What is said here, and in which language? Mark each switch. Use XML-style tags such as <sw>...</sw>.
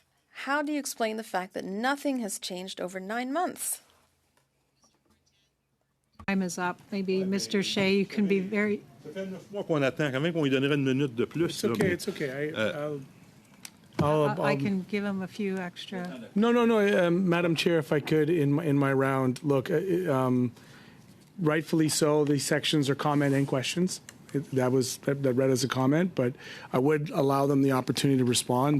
<en>How do you explain the fact that nothing has changed over 9 months? Time is up. Maybe Mr. Shea, you can be very...</en> <fr>Ça fait 9 mois qu'on attend. Quand même qu'on lui donnerait une minute de plus.</fr> <en>It's okay, it's okay. I'll I can give him a few extra. No, Madam Chair, if I could, in my round, look, rightfully so, these sections are comment and questions. That read as a comment, but I would allow them the opportunity to respond.</en>